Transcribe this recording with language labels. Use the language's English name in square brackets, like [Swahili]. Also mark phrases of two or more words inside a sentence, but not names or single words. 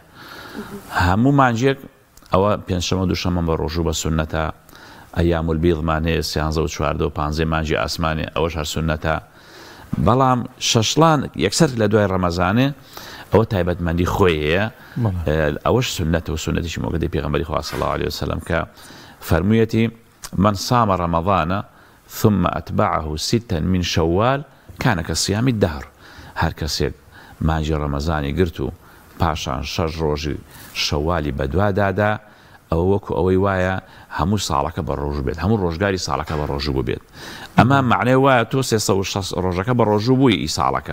[Central Kurdish] هەموو مانجێک ئەوە پێنجشەمە و دووشەمە بە ڕۆژوو بە سونەتە، [Arabic] ئەیام البیضمان [Central Kurdish] هەیە 13 و 14 و 15 مانجی ئاسمانێ ئەوەش هەر سونەتە. بەڵام شەشڵان یەکسەر لە دوای ڕەمەزانێ ئەوە تایبەتمەندی خۆی هەیە، ئەوەش سونەتە و سونەتیشی مۆگەدەی پێغەمبەری خوا [Arabic] صلی الله علیه و سلم [Central Kurdish] کە فەرموویەتی [Arabic] من صام رمضان ثم أتبعه 6 من شوال كان كصيام الدهر. [Central Kurdish] هەر کەسێک مانجی ڕەمەزانی گرت و پاشان 6 ڕۆژی شەوالی بەدوادادا ئەوە وەکو ئەوەی وایە هەموو ساڵەکە بە ڕۆژوو بێت، هەموو ڕۆژگاری ساڵەکە بە ڕۆژوو بێت. ئەمە معنای وایە تۆ 360 ڕۆژەکە بە ڕۆژوو بووی ئی ساڵەکە.